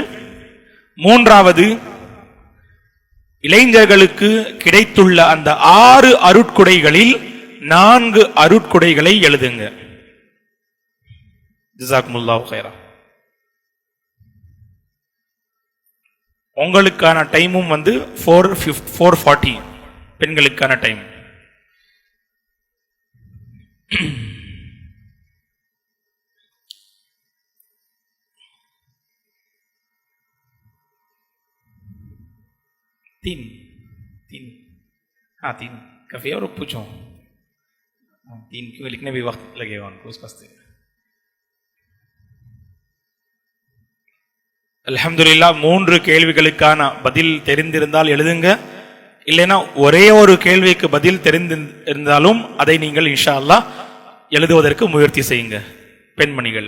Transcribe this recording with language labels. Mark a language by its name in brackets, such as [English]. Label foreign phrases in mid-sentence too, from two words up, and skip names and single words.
[Tamil] மூன்றாவது, இளைஞர்களுக்கு கிடைத்துள்ள அந்த 6 அருட்கொடைகளில் 4 அருட்கொடைகளை எழுதுங்க. [Arabic] جزاكم الله خيرا. [Tamil] உங்களுக்கான டைமும் 4:40 பெண்களுக்கான டைம். [Hindi] तीन काफी और पूछो 3 क्यों लिखने भी वक्त लगेगा उनको उस वास्ते. [Tamil] அல்ஹம்துலில்லாஹ் 3 கேள்விகளுக்கான பதில் தெரிந்திருந்தால் எழுதுங்க. இல்லைனா ஒரே ஒரு கேள்விக்கு பதில் தெரிந்திருந்தாலும் அதை நீங்கள் [Arabic] إن شاء الله [Tamil] எழுதுவதற்கு முயற்சி செய்யுங்க பெண்மணிகள்.